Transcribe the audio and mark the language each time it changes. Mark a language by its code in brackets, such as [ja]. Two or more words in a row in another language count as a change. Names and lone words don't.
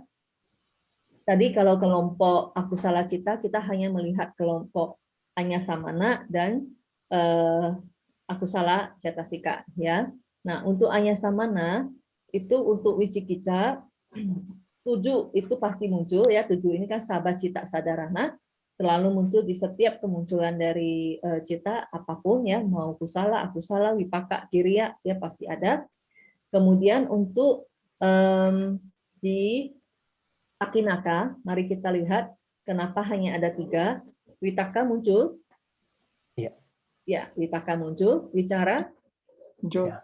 [id] Tadi kalau kelompok [pi] akusala cita [id] kita hanya melihat kelompok anyasamana dan [pi] akusala cetasika [id] ya. Nah, untuk anyasamana itu untuk wicikica 7 itu pasti muncul ya. 7 ini kan sahabat [pi] cita sadarana [id] selalu muncul di setiap kemunculan dari cita apapun ya, mau [pi] kusala, akusala, wipaka, kiriya [id] ya pasti ada. Kemudian untuk di akinaka, mari kita lihat kenapa hanya ada 3. Witaka muncul? Iya. Ya, witaka muncul. Wicara? Muncul. Ya.